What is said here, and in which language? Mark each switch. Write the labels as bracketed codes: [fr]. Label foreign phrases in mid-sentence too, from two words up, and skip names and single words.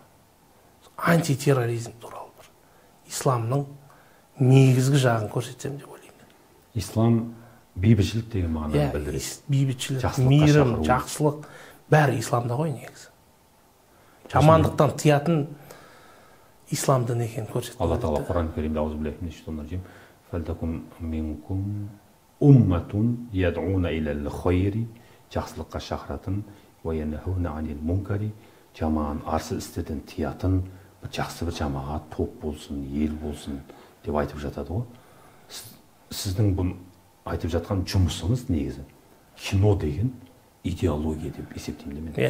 [kk] Антитерроризм туралы бір исламның негізгі жағын көрсетсем деп ойлаймын. Ислам бейбітшілік деген мағынаны білдіреді. Бейбітшілік, мейірім, жақсылық бәрі исламда ғой негізі. Жамандықтан тыятын ислам діні екенін көрсетеді. Алла Тағала Құран Кәрімде [ar] أعوذ بالله من الشيطان الرجيم ولتكن منكم أمة يدعون إلى الخير, [kk] жақсылыққа шақыратын, [ar] وينهون عن المنكر, [kk] жаман арсыз істерден тыятын жақсы бір жамағат, топ болсын, ел болсын деп айтып жатады ғой. Сіздің бұл айтып жатқан жұмысыңыз негізі кино деген идеология деп есептеймін мен.